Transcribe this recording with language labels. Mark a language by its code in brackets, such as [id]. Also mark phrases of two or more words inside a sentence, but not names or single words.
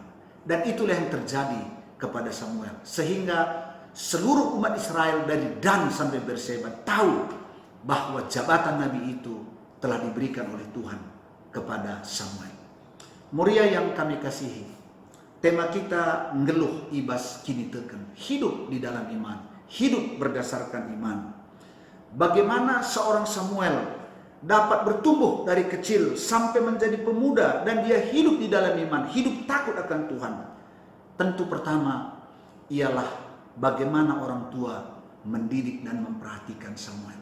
[id] Dan itulah yang terjadi kepada Samuel. Sehingga seluruh umat Israel dari Dan sampai Berseba tahu bahwa jabatan nabi itu telah diberikan oleh Tuhan kepada Samuel. Muria yang kami kasihi, tema kita [btx] ngeluh ibas kini teken. [id] Hidup di dalam iman, hidup berdasarkan iman. Bagaimana seorang Samuel dapat bertumbuh dari kecil sampai menjadi pemuda dan dia hidup di dalam iman, hidup takut akan Tuhan. Tentu pertama ialah bagaimana orang tua mendidik dan memperhatikan Samuel.